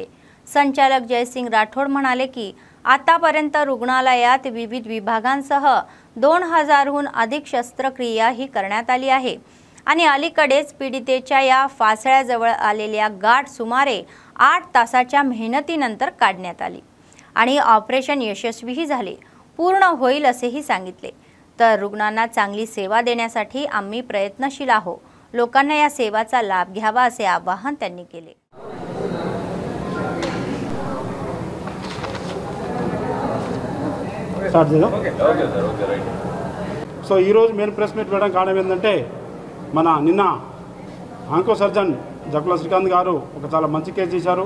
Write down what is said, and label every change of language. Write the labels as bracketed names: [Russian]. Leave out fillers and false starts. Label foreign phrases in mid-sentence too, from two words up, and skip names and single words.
[Marathi] संचालक जयसिंग राठोड म्हणाले की आतापर्यंत रुग्णालयात विविध विभागांसह 2000हून अधिक शस्त्रक्रिया ही करण्यात आली आहे आणि अलीकडेच पीडितेच्या या फासळ्याजवळ आलेल्या गाठ सुमारे 8 तासाच्या मेहनतीनंतर काढण्यात आली आणि ऑपरेशन यशस्वीही झाले, पूर्ण होईल असेही सांगितले. तर रुग्णांना चांगली सेवा देण्यासाठी आम्ही प्रयत्नशील आहोत. लोकांना या सेवाचा लाभ घ्यावा असे आवाहन त्यांनी केले. [Telugu] సో ఈరోజు [English] main press meet [Telugu] పెట్టడం కారణం ఏంటంటే మన నిన్న [English] onco surgeon [Telugu] జక్కుల శ్రీకాంత్ గారు ఒక చాలా మంచి కేసు చేశారు.